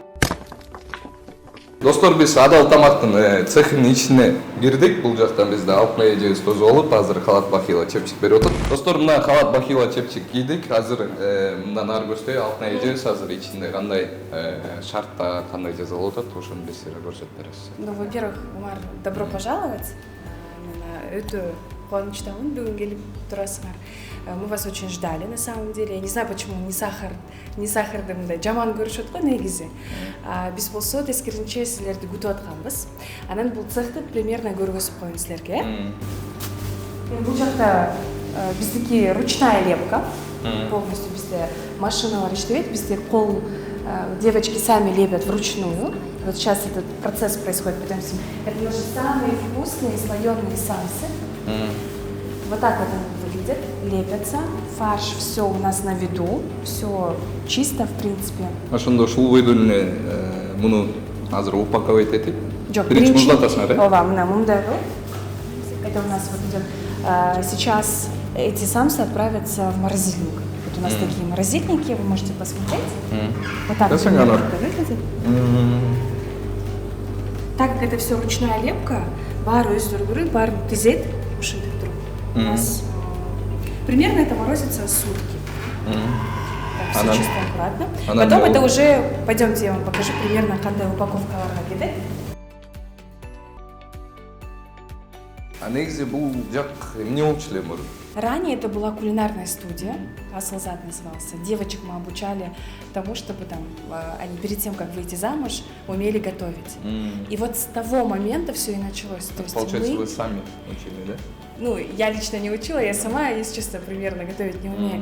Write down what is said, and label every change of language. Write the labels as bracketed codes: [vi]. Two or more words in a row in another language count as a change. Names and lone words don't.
[ky] Достор, биз Адал тамактын цехинин ичине кирдик. Бул жактан бизде Алтын эжебиз тосуп алып, азыр Халат Бахила чепчик берип атат. Достор, мына Халат Бахила чепчик кийдик. Азыр мындан ары көрсөтөй, Алтын эжебиз азыр ичинде кандай шартта, кандай жазылып атат, ошону биз силерге көрсөтүп беребиз. [ru] Ну, во-первых, Умар, добро пожаловать. [ky] Өтө кубанычтамын бүгүн келип турасыңар. [ru] Мы вас очень ждали, на самом деле. Я не знаю, почему не [ky] сахарды мындай жаман көрүшөт го негизи. Биз болсо тескерисинче силерди күтүп атканбыз. Анан бул цехти примерно көргөзүп коеюн силерге. Бул жакта биздики [ru] ручная лепка. [ky] Полностью бизде машиналар иштебейт, бизде кол [ru] девочки сами лепят вручную. Вот сейчас этот процесс происходит, потому что это наши самые вкусные слоеные самсы. Вот так вот они выглядят, лепятся. Фарш, все у нас на виду, все чисто, в принципе. [ky] Ошондо ушул бойдо эле муну азыр упаковать этип, Жок, биринчи муздатасыңар, э? Ооба, мына мындай кылып. [ru] Это у нас вот идет. Сейчас эти самсы отправятся в морозильник. Вот у нас такие морозильники, вы можете посмотреть. Вот так вот это выглядит. Так как это все ручная лепка, [ky] баары өздөрү баарын тизет, ушинтип туруп. [ru] У нас примерно это морозится сутки. Так, все чисто аккуратно. Потом это уже, пойдемте, я вам покажу примерно, [ky] кандай упаковкаларга кетет. А негизи бул жак эмне болчу эле мурун? [ru] Ранее это была кулинарная студия, Асылзат назывался. Девочек мы обучали тому, чтобы там они перед тем, как выйти замуж, умели готовить. И вот с того момента все и началось. То есть получается, вы сами учили, да? Ну, я лично не учила, я сама, если честно, примерно готовить не умею.